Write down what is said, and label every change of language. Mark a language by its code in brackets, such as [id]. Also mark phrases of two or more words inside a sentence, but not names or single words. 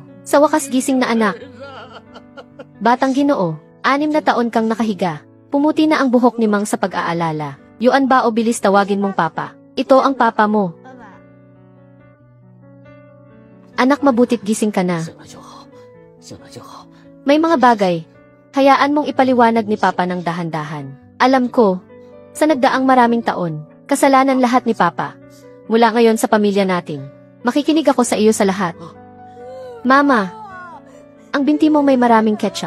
[tl] Sa wakas gising na anak. Batang Ginoo, 6 na taon kang nakahiga. Pumuti na ang buhok ni Mang sa pag-aalala. Yuan Bao, bilis tawagin mong Papa. Ito ang Papa mo. Anak, mabutit gising ka na. [zh] 醒了就好，醒了就好。 [tl] May mga bagay. Hayaan mong ipaliwanag ni Papa ng dahan-dahan. Alam ko, sa nagdaang maraming taon, kasalanan lahat ni Papa. Mula ngayon sa pamilya natin, makikinig ako sa iyo sa lahat. Mama, ang binti mo may maraming ketchup.